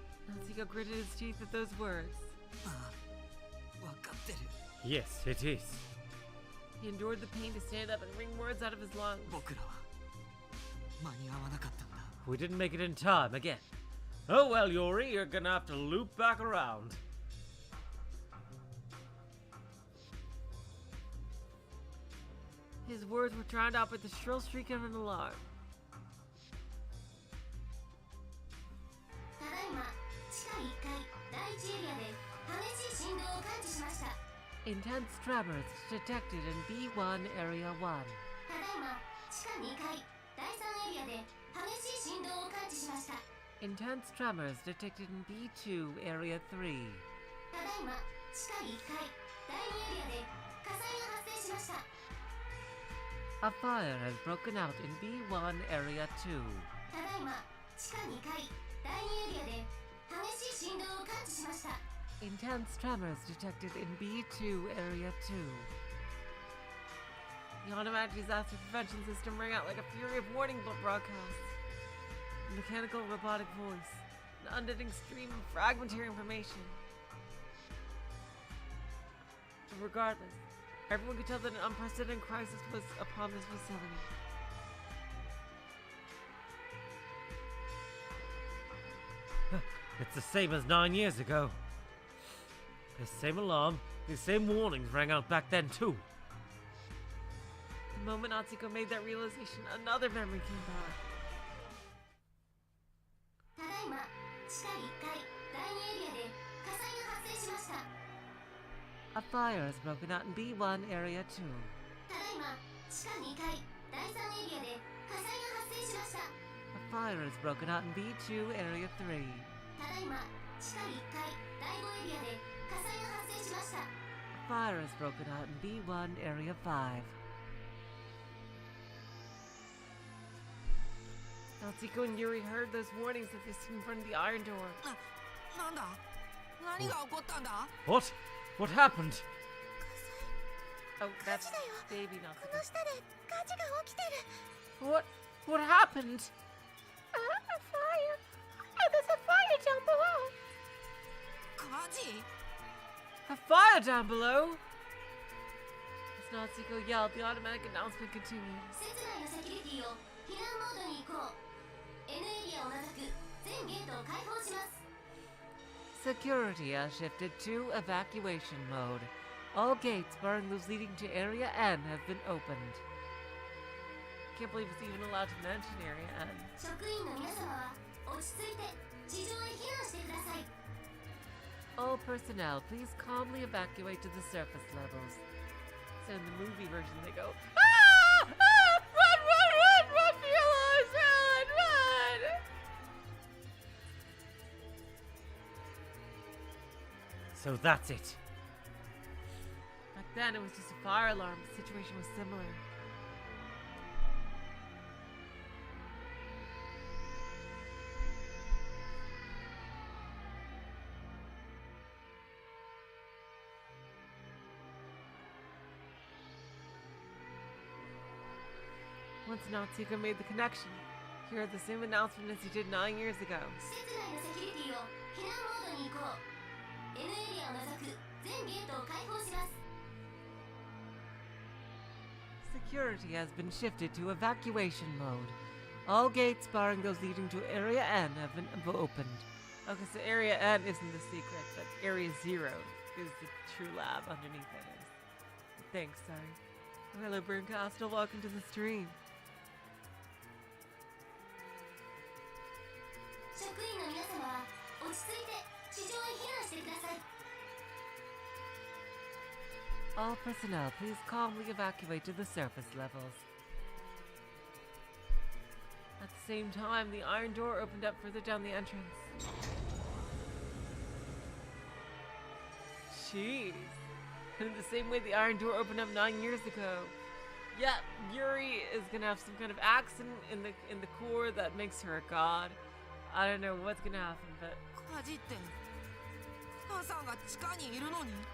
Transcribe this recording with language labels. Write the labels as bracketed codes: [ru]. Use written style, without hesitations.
[en] Natsuko gritted his teeth at those words. [ja] 分かってる。 [en] Yes, it is. He endured the pain to stand up and wring words out of his lungs. [ja] 僕らは間に合わなかったんだ。 [en] We didn't make it in time again. Oh well, Yuri, you're gonna have to loop back around. His words were drowned out by the shrill shriek of an alarm. [ja] ただいま地下1階第1エリアで激しい振動を感知しました。 [en] Intense tremors detected in B1 Area 1. [ja] ただいま地下2階第3エリアで激しい振動を感知しました。 [en] Intense tremors detected in B2 Area 3. [ja] ただいま地下1階第2エリアで火災が発生しました。 [en] A fire has broken out in B1 Area 2. [ja] ただいま地下2階第2エリアで激しい振動を感知しました。 [en] Intense tremors detected in B2 Area 2. The automatic disaster prevention system rang out like a fury of warning broadcasts. A mechanical robotic voice. An unending stream of fragmentary information. But regardless, everyone could tell that an unprecedented crisis was upon this facility. It's the same as 9 years ago. The same alarm, the same warnings rang out back then too. The moment Natsuko made that realization, another memory came back. [ja] ただいま地下1階第2エリアで火災が発生しました。 [en] A fire has broken out in B1 Area 2. [ja] ただいま地下2階第3エリアで火災が発生しました。 [en] A fire has broken out in B2 Area 3. [ja] ただいま地下1階第5エリアで火災が発生しました。 [en] A fire has broken out in B1 Area 5. Natsuko and Yuri heard those warnings as they stood in front of the iron door. [ja] なんだ何が起こったんだ [en] What? What happened? Oh, that's [ja] 火事だよ。 [en] baby [ja] こ [en] Natsuko. [ja] の下で火事が起きてる。 [en] What happened? A fire. There's a fire down below. [ja] 火事 [en] A fire down below! As Natsuko yelled, the automatic announcement continued. [ja] 施設内のセキュリティを避難モードに移行。N エリアを除く全ゲートを開放します。 [en] Security has shifted to evacuation mode. All gates barring those leading to Area N have been opened. Can't believe it's even allowed to mention Area N. [ja] 職員の皆様は落ち着いて地上へ避難してください。 [en] All personnel, please calmly evacuate to the surface levels. So in the movie version, they go, "Ah! Ah! Run, run, run, run for your lives! Run, run!" So that's it. Back then, it was just a fire alarm. The situation was similar. Once Natsuko made the connection, he heard the same announcement as he did 9 years ago. [ja] 施設内のセキュリティを避難モードに移行。N エリアを除く全ゲートを開放します。 [en] Security has been shifted to evacuation mode. All gates barring those leading to Area N have been opened. Okay, so Area N isn't the secret, but Area 0 is the true lab underneath it is. Thanks, sorry. Hello, Brooncastle, welcome to the stream. [ja] 職員の皆様は落ち着いて地上へ避難してください。 [en] All personnel, please calmly evacuate to the surface levels. At the same time, the iron door opened up further down the entrance. Jeez. In the same way the iron door opened up 9 years ago. Yeah, Yuri is gonna have some kind of accident in the core that makes her a god. I don't know what's gonna happen, but [ja] 火事って母さんが地下にいるのに